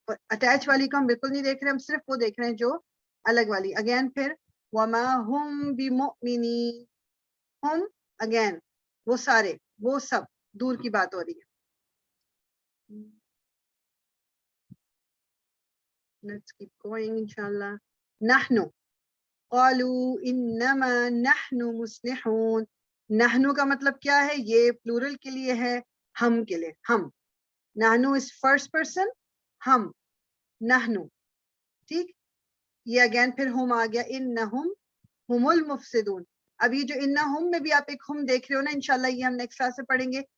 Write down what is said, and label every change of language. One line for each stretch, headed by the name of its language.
Urdu: Attach والی کو ہم بالکل نہیں دیکھ رہے, ہم صرف وہ دیکھ رہے ہیں جو الگ والی. اگین پھر
Arabic: وما ہم بمؤمنین,
Urdu: ہم اگین وہ سارے وہ سب دور کی بات ہو رہی ہے.
English: Let's keep going inshallah.
Arabic: نحن قالوا انما نحن مصلحون.
Urdu: نحن کا مطلب کیا ہے؟ یہ پلورل کے لیے ہے, ہم کے لیے. ہم, نحن
English: is first person,
Urdu: ہم نحن, ٹھیک. یہ اگین پھر ہم آ گیا,
Arabic: انہم ہم المفسدون.
Urdu: اب یہ جو انہم میں بھی آپ ایک ہم دیکھ رہے ہو نا, انشاءاللہ یہ ہم نیکسٹ کلاس سے پڑھیں گے.